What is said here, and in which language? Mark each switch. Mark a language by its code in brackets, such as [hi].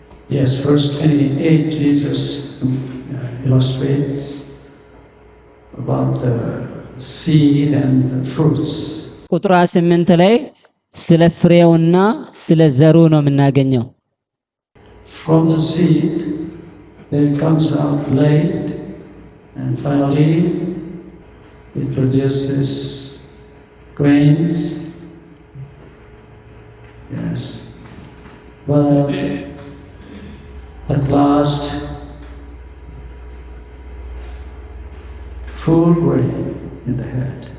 [en] Yes, verse 28 Jesus illustrates about the seed and the fruits. [am] ቁጥር 8 ላይ ስለ ፍሬውና ስለ ዘሩ ነው የምናገኘው። [en] From the seed there comes out blade, and finally it produces grains. Yes, but at last full grain in the head.